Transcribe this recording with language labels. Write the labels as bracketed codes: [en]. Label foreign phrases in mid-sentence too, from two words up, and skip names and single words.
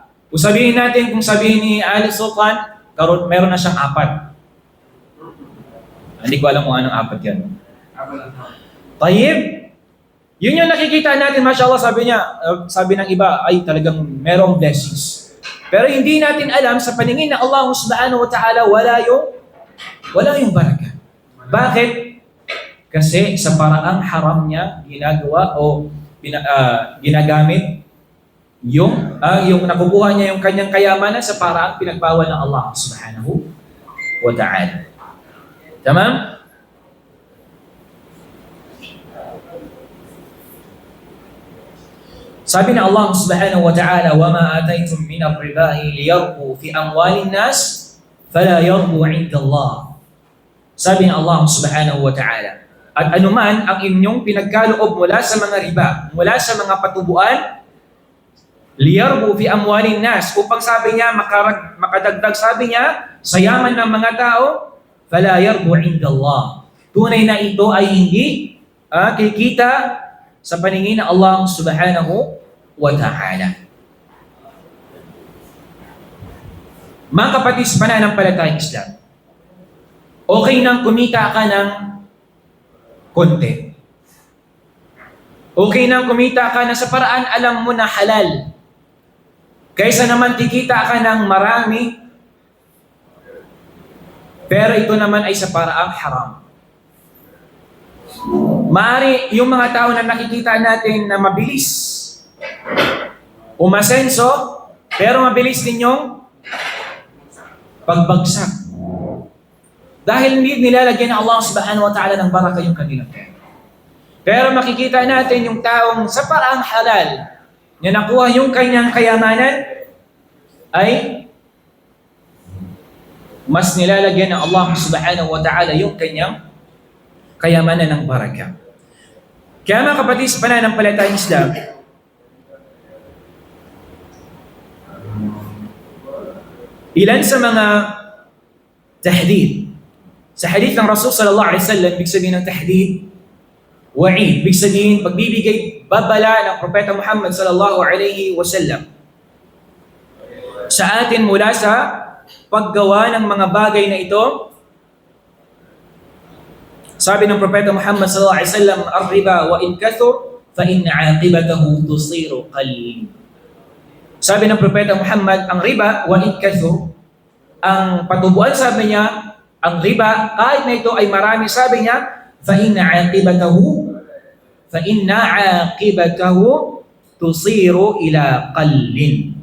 [tl] Kung sabihin natin, kung sabihin ni Ali Sultan, meron na siyang 4. Hindi ko alam kung anong 4 yan. Tayyib. Yun yung nakikita natin, mashallah, sabi ng iba, ay talagang merong blessings. Pero hindi natin alam sa paningin na [ar] الله سبحانه وتعالى [tl] wala yung baraka. Bakit? Kasi sa paraang haram niya ginagawa o ginagamit yung nakukuha niya yung kanyang kayamanan sa paraang pinagbawal ng [ar] الله سبحانه وتعالى. Tamam? [tl] Sabi na [ar] الله سبحانه وتعالى, وَمَا آتَيْتُم مِّنَ الرِّبَاءِ لِيَرْبُوا فِي أَمْوَالِ النَّاسِ فَلَا يَرْبُوا عِندَ اللَّهِ. [tl] Sabi na [ar] الله سبحانه وتعالى, [tl] at anuman ang inyong pinagkaloob mula sa mga riba, mula sa mga patubuan, [ar] ليربو في أموال الناس, [tl] upang sabi niya, makadagdag sabi niya, sa yaman ng mga tao, [ar] فلا يربو عند الله. [tl] Tunay na ito ay hindi kikita sa paningin ng [ar] الله سبحانه وتعالى. [tl] Mga kapatid sa pananampalatayang Islam, okay nang kumita ka ng konti. Okay nang kumita ka na sa paraan alam mo na halal. Kaysa naman kikita ka ng marami, pero ito naman ay sa paraang haram. Maari yung mga tao na nakikita natin na mabilis umasenso, pero mabilis din yung pagbagsak. Dahil hindi nilalagyan ng [ar] الله سبحانه وتعالى [tl] ng baraka yung kanilang pera. Pero makikita natin yung taong sa paraang halal na nakuha yung kanyang kayamanan ay mas nilalagyan ng [ar] الله سبحانه وتعالى [tl] yung kanyang kayamanan ng baraka. Kaya mga kapatid sa pananampalatayang Islam, ilan sa mga tahdid, Sa hadith ng Rasul [ar] صلى الله عليه وسلم, [tl] ibig sabihin ng tahdid, wa'id, ibig sabihin pagbibigay babala ng Propeta Muhammad [ar] صلى الله عليه وسلم [tl] sa atin mula sa paggawa ng mga bagay na ito. Sabi ng Propeta Muhammad [ar] صلى الله عليه وسلم, "الربا وإن كثر فإن عاقبته تصير قليل." [tl] Sabi ng Propeta Muhammad, ang [ar] الربا وإن كثر, [tl] ang patubuan, sabi niya, ang riba kahit na ito ay marami, sabi niya, [ar] فإن عاقبته تصير إلى قل.